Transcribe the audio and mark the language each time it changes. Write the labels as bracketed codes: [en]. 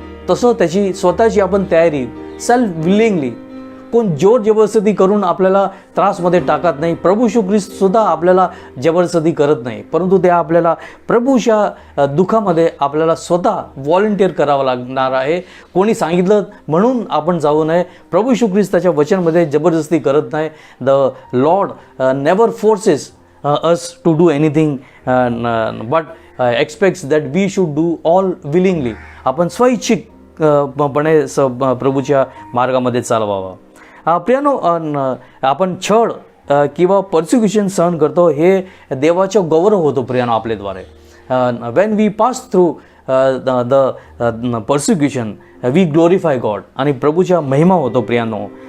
[mr] तसं त्याची स्वतःची आपण तयारी [en] self willingly, [mr] कोण जोर जबरदस्ती करून आपल्याला त्रासमध्ये टाकत नाही. प्रभू येशू ख्रिस्त सुद्धा आपल्याला जबरदस्ती करत नाही, परंतु ते आपल्याला प्रभूच्या दुःखामध्ये आपल्याला स्वतः व्हॉलंटिअर करावं लागणार आहे. कोणी सांगितलं म्हणून आपण जाऊ नये. प्रभू येशू ख्रिस्त त्याच्या वचनमध्ये जबरदस्ती करत नाही. [en] The lord never forces us to do anything but expects that we should do all willingly. [mr] आपण स्वैच्छिक पणे प्रभूच्या मार्गामध्ये चालवावा. प्रियानो, आपण छळ किंवा पर्सिक्युशन सहन करतो हे देवाचं गौरव होतो प्रियानो आपल्याद्वारे. [en] when we pass through the persecution we glorify God, [mr] आणि प्रभूच्या महिमा होतो प्रियानो.